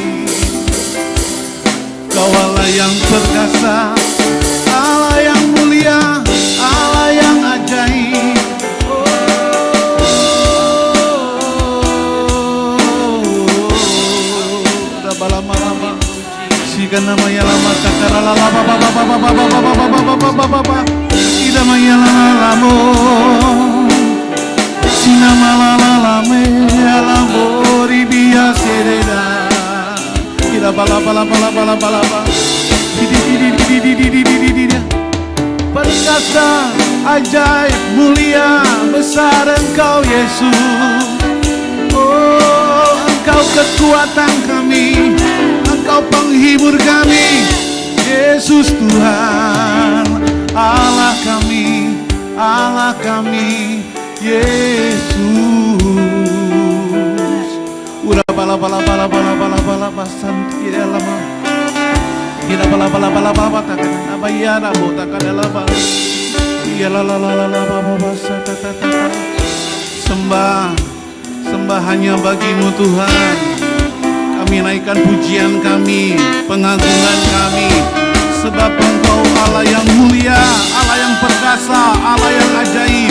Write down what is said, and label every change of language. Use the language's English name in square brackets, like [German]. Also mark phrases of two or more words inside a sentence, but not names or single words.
[Indonesian] Kau Allah yang perkasa, Allah yang mulia, Allah yang ajaib. Lama-lama siga namanya lama takara lala baba baba baba baba baba baba baba ida maya lala lamo sinama lala lame alamo ribia sereda ida bala bala bala bala bala bala di perkasa ajaib mulia besar Engkau Yesus. Oh, Engkau kekuatan kami, Engkau penghibur kami, Yesus Tuhan, Allah kami, Allah kami, Yesus. Ura bala bala bala bala bala bala basan tidak lama, tidak bala bala bala bala takkan apa ya rabo takkan lama, iya la la la la la baba basa tata tata. Sembah hanya bagimu Tuhan. Kami naikkan pujian kami, pengagungan kami, sebab Engkau Allah yang mulia, Allah yang perkasa, Allah yang ajaib.